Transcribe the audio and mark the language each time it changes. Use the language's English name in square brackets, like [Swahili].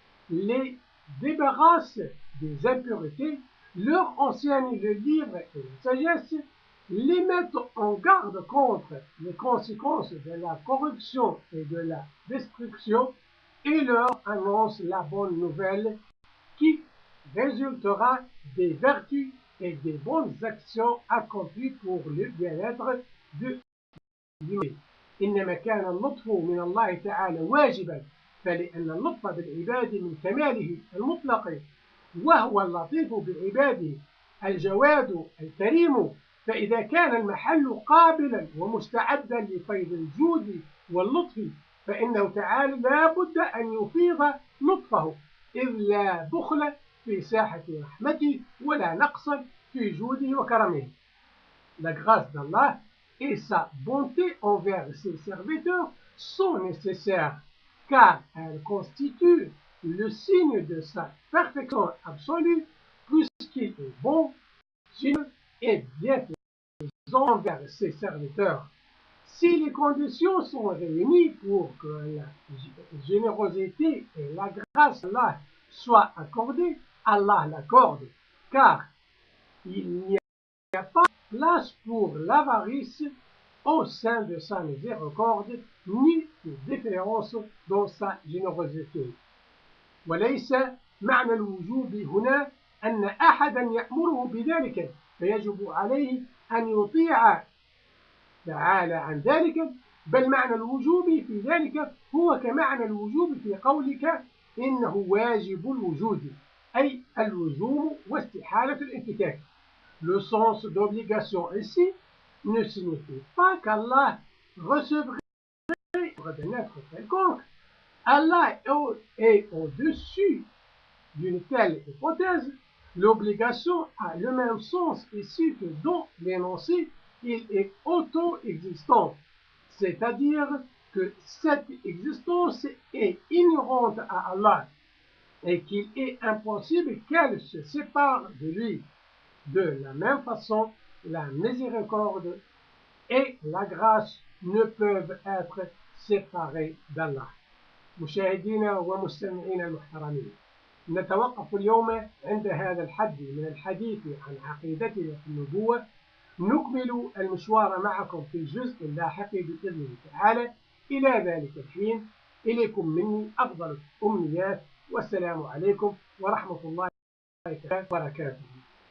[French] les débarrassent des impuretés, leur enseignent le livre et la sagesse, les mettent en garde contre les conséquences de la corruption et de la destruction et leur annoncent la bonne nouvelle qui résultera des vertus et des bonnes actions accomplies pour le bien-être de l'humanité. [Arabic] إنما كان اللطف من الله تعالى واجبا فلأن اللطف بالعباد من كماله المطلق وهو اللطيف بعباده الجواد الكريم فإذا كان المحل قابلا ومستعدا لفيض الجود واللطف فإنه تعالى لا بد أن يفيض لطفه إذ لا بخل في ساحة رحمته ولا نقص في جوده وكرمه. [French] La grâce d'Allah et sa bonté envers ses serviteurs sont nécessaires car elles constituent le signe de sa perfection absolue puisqu'il est bon, généreux et bienfaisant envers ses serviteurs. Si les conditions sont réunies pour que la générosité et la grâce d'Allah soient accordées, Allah l'accorde, car il n'y a pas place pour l'avarice au sein de sa miséricorde, ni de déférence dans sa générosité. [Arabic] وليس معنى الوجوب هنا أن أحدا يأمره بذلك فيجب عليه أن يطيع تعالى عن ذلك بل معنى الوجوب في ذلك هو كمعنى الوجوب في قولك إنه واجب الوجود أي اللزوم واستحالة الانفكاك. [French] Le sens d'obligation ici ne signifie pas qu'Allah recevrait d'un être quelconque. Allah est au-dessus d'une telle hypothèse. L'obligation a le même sens ici que dans l'énoncé, il est auto-existant, c'est-à-dire que cette existence est inhérente à Allah et qu'il est impossible qu'elle se sépare de lui. De la même façon, la miséricorde et la grâce ne peuvent être séparées d'Allah. [Arabic] مشاهدينا ومستمعينا المحترمين، نتوقف اليوم عند هذا الحد من الحديث عن عقيدتنا في النبوة. نكمل المشوار معكم في الجزء اللاحق بإذن الله تعالى. إلى ذلك الحين إليكم مني أفضل الأمنيات، والسلام عليكم ورحمة الله وبركاته.